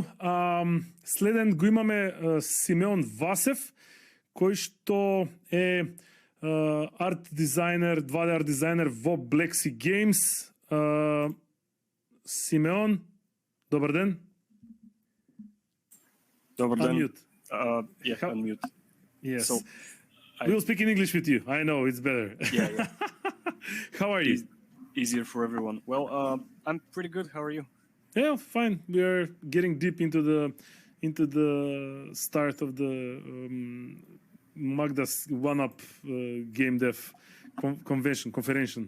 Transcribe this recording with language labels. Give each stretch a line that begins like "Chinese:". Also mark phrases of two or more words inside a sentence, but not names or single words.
Macedonian: Следен го имаме Симон Васев, кој што е арт дизајнер, 2D арт дизајнер во Blacksea Games. Симеон, добар ден. Добар ден.
English: Unmute. Yeah, unmute. Yes. So, we'll speak in English with you. I know, it's better. Yeah. How are you? Easier for everyone. Well, I'm pretty good. How are you? Yeah, fine. We are getting deep into the start of the MAGDA's one-up GameDev convention.